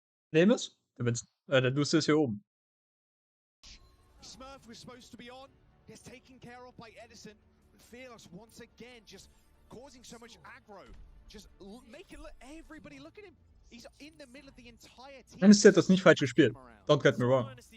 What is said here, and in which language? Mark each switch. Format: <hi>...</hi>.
<de>Problem ist, der Lucian ist hier oben.</de> <en>Smurf was supposed to be on, gets taken care of by Edison. Fearless once again just causing so much aggro. Just making everybody look at him. He's in the middle of the entire team.</en> <de>Dynasty hat das nicht falsch gespielt.</de> <en>Don't get me wrong.</en>